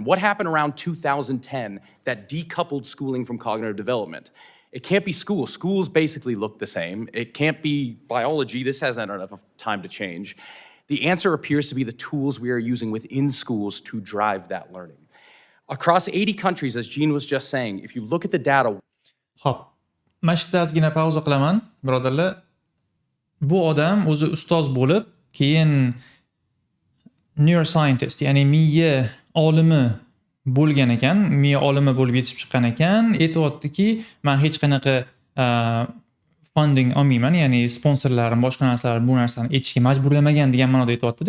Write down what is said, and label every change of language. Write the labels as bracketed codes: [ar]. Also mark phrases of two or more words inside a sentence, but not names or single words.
[en] What happened around 2010 that decoupled schooling from cognitive development? It can't be school. Schools basically look the same. It can't be biology. This hasn't had enough time to change. The answer appears to be the tools we are using within schools to drive that learning. Across 80 countries, as Gene was just saying, if you look at the data... [uz] Xo'p, mana shu ozgina pauza qilaman, birodarlar. Bu odam o'zi ustoz bo'lib, keyin neuroscientist, ya'ni miya olimi bo'lgan ekan, miya olimi bo'lib yetib chiqqan ekan, aytayaptiki, men hech qanaqa funding olmayman, ya'ni sponsorlarim boshqa narsalar bu narsani aytishga majburlamagan degan ma'noda aytayapti-da.